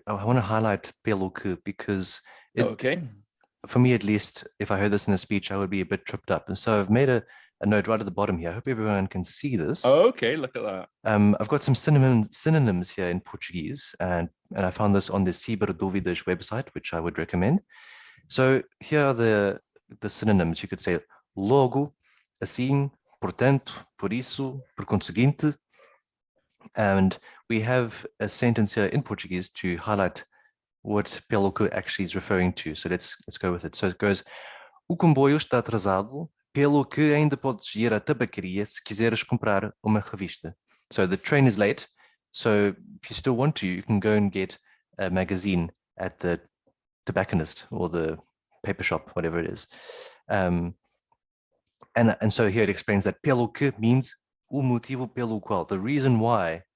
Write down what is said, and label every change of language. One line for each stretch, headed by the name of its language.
English: I want to highlight pelo que because for me at least, if I heard this in a speech, I would be a bit tripped up. And so I've made a note right at the bottom here. I hope everyone can see this. Okay, look at that. I've got some synonyms here in Portuguese, and I found this on the Cbrdovidas website, which I would recommend. So here are the synonyms. You could say
Portuguese: logo, assim, portanto, por isso, por conseguinte.
English: And we have a sentence here in Portuguese to highlight what pelo que actually is referring to. So let's go with it. So it goes,
Portuguese: o comboio está atrasado, pelo que ainda podes ir à tabacaria se quiseres comprar uma revista.
English: So the train is late. So if you still want to, you can go and get a magazine at the tobacconist or the paper shop, whatever it is. And so here it explains that pelo que means
Portuguese: o motivo pelo qual,
English: the reason why.